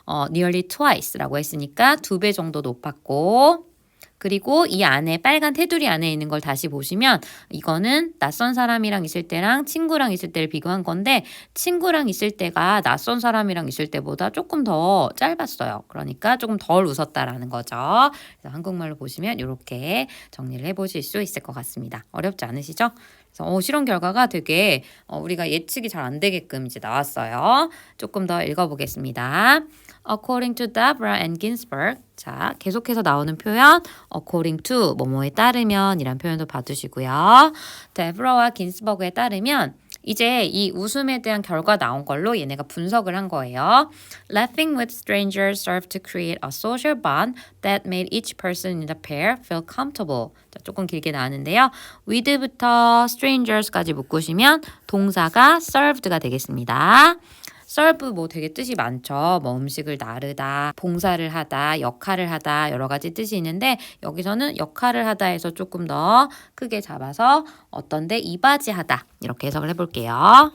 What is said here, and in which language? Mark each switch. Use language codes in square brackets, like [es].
[ko] nearly twice라고 했으니까 2배 정도 높았고 그리고 이 안에 빨간 테두리 안에 있는 걸 다시 보시면 이거는 낯선 사람이랑 있을 때랑 친구랑 있을 때를 비교한 건데 친구랑 있을 때가 낯선 사람이랑 있을 때보다 조금 더 짧았어요. 그러니까 조금 덜 웃었다라는 거죠. 그래서 한국말로 보시면 이렇게 정리를 해보실 수 있을 것 같습니다. 어렵지 않으시죠? 그래서 실험 결과가 되게 우리가 예측이 잘 안 되게끔 이제 나왔어요. 조금 더 읽어보겠습니다. [en] According to Deborah and Ginsburg. [ko] 자, 계속해서 나오는 표현 according to 뭐뭐에 따르면 이란 표현도 봐두시고요. 데브라와 긴스버그에 따르면 이제 이 웃음에 대한 결과 나온 걸로 얘네가 분석을 한 거예요. [en] Laughing with strangers served to create a social bond that made each person in the pair feel comfortable. [ko] 자, 조금 길게 나왔는데요. with부터 strangers까지 묶으시면 동사가 served가 되겠습니다. serve 뭐 되게 뜻이 많죠. 뭐 음식을 나르다, 봉사를 하다, 역할을 하다 여러 가지 뜻이 있는데 여기서는 역할을 하다 해서 조금 더 크게 잡아서 어떤데 이바지하다 이렇게 해석을 해볼게요.